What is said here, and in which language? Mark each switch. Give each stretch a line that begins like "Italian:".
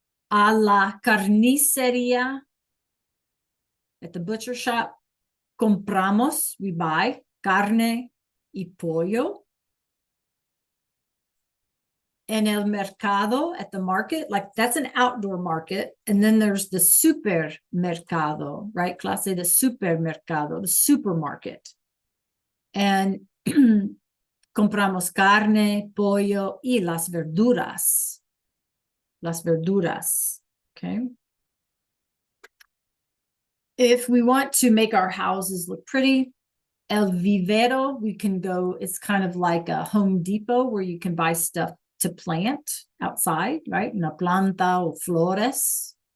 Spanish: A la carniceria,
English: at the butcher shop,
Spanish: compramos,
English: we buy
Spanish: carne y pollo. En el mercado,
English: at the market, like that's an outdoor market. And then there's the supermercado, right?
Spanish: Clase de supermercado,
English: the supermarket.
Spanish: And compramos carne, pollo y las verduras. Las verduras, okay?
English: If we want to make our houses look pretty, el vivero, we can go, it's kind of like a Home Depot where you can buy stuff to plant outside, right?
Spanish: Una planta or flores.